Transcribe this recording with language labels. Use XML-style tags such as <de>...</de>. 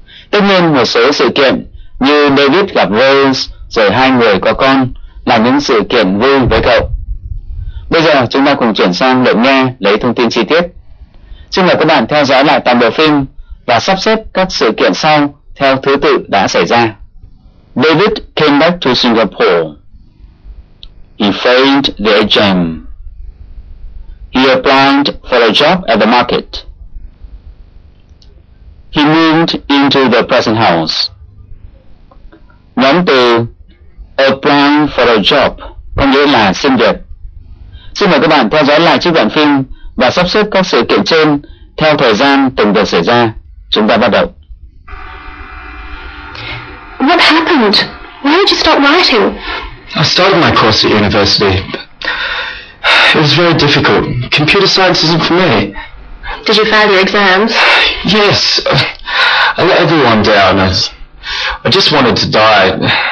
<vi>Tất nhiên một số sự kiện như David gặp Rose rồi hai người có con là những sự kiện vui với cậu. Bây giờ chúng ta cùng chuyển sang lượt nghe lấy thông tin chi tiết. Xin mời các bạn theo dõi lại toàn bộ phim và sắp xếp các sự kiện sau theo thứ tự đã xảy ra.</vi> <en>David came back to Singapore. He failed the exam. He applied for a job at the market. He moved into the present house.</en> <vi>Nhóm từ</vi> <en>apply for a job</en> <vi>có nghĩa là xin việc. Xin mời các bạn theo dõi lại chiếc đoạn phim và sắp xếp các sự kiện trên theo thời gian từng việc xảy ra. Chúng ta bắt đầu.</vi> <en>What happened? Why did you stop writing? I started my course at university. It was very difficult. Computer science isn't for me. Did you fail your exams? Yes. I let everyone down. I just wanted to die.</en>